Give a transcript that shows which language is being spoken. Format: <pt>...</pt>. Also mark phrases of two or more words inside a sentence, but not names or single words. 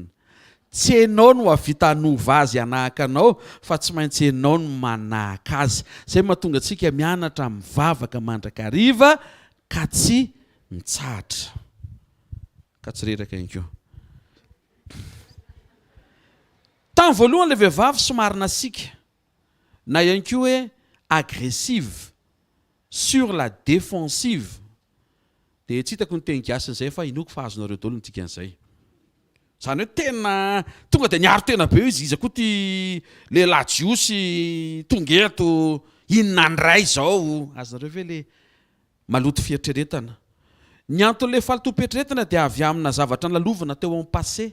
<mg>Tsy ianao no havita hanova azy hanahaka anao fa tsy maintsy ianao no manahaka azy. Zay mahatonga antsika mianatra mivavaka mandrakariva ka tsy mitsahatra. Ka tsy reraka ihany koa. Tamin'ny voalohany ilay vehivavy somary nasiaka na ihany koa hoe</mg> <fr>agressive, sur la défensive.</fr> <mg>Dia tsy hitako ny teny gasy izay fa inoko fa azonareo daholo ny dikan'izay. Zany hoe tena tonga dia niaro tena be izy koa ty lehilahy jiosy tonga eto inona andray izao. Azonareo ve le maloto fieritreretana. Ny anton'ilay falotom-pieritrretana dia avy amina zavatra nalovana teo amin'ny passé.</mg>